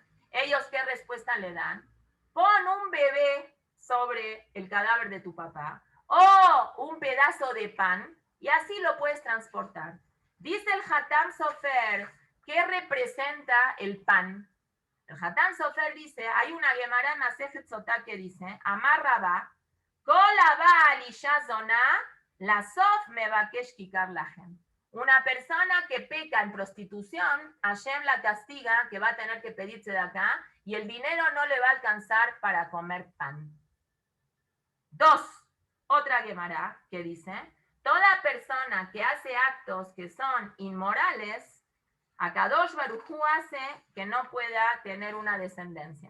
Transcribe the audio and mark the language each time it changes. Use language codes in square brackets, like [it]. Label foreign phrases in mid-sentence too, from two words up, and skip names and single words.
[es] Ellos, ¿qué respuesta le dan? Pon un bebé sobre el cadáver de tu papá o un pedazo de pan y así lo puedes transportar. Dice el Hatam Sofer, ¿qué representa el pan? El Hatam Sofer dice, hay una Gemara en Masejet Sotá que dice, [he] אמר רבה כל הבא על אשה זונה לסוף מבקש ככר לחם. [es] Una persona que peca en prostitución, Hashem la castiga, que va a tener que pedirse de acá, y el dinero no le va a alcanzar para comer pan. 2. Otra Gemara que dice, toda persona que hace actos que son inmorales, Akadosh Baruj Hu hace que no pueda tener una descendencia.